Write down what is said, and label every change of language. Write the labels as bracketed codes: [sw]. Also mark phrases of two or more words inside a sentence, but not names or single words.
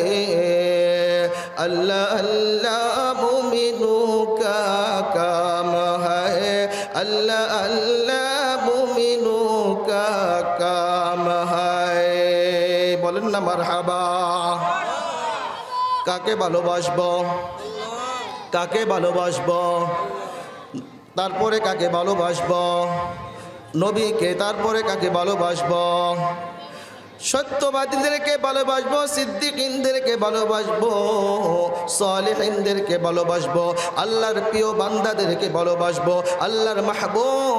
[ur] اللہ اللہ مومنوں کا کام ہے اللہ اللہ مومنوں کا کام ہے [bn] বলেন না মারহাবা কাকে ভালোবাসবো কাকে ভালোবাসবো তারপরে কাকে ভালোবাসবো নবীকে তারপরে কাকে ভালোবাসবো সত্যবাদীদেরকে ভালোবাসবো সিদ্দিকিনদেরকে ভালোবাসবো সালেহিনদেরকে ভালোবাসবো আল্লাহর প্রিয় বান্দাদেরকে ভালোবাসবো আল্লাহর মাহবুব